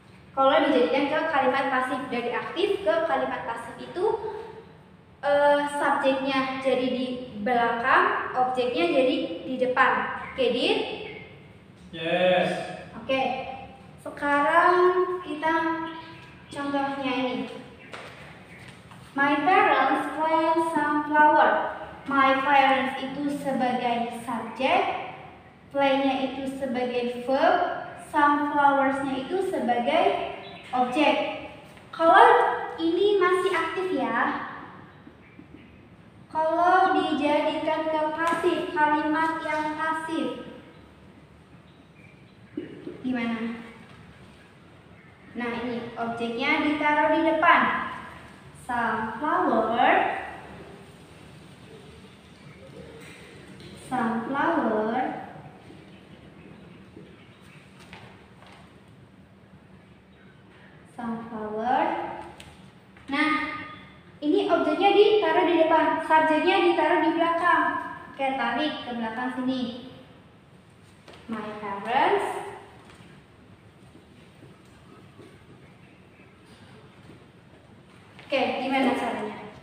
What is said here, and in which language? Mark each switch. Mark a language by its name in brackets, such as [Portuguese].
[Indonesian] Kalau dijadikan ke kalimat pasif, dari aktif ke kalimat pasif itu subjeknya jadi di belakang, objeknya jadi di depan. [English] Get it? Yes. [Indonesian] Oke. Sekarang kita contohnya ini. [English] My parents plant some flower. [Indonesian] My parents itu sebagai subjek, play-nya itu sebagai verb, some flowers-nya itu sebagai objek. Kalau ini masih aktif ya. Kalau dijadikan ke pasif, kalimat yang pasif, gimana? Nah ini objeknya ditaruh di depan. [English] Sunflower, sunflower, sunflower. [Indonesian] Nah, ini objeknya ditaruh di depan, subjeknya ditaruh di belakang. Oke, tarik ke belakang sini. My parents Oke, gimana caranya?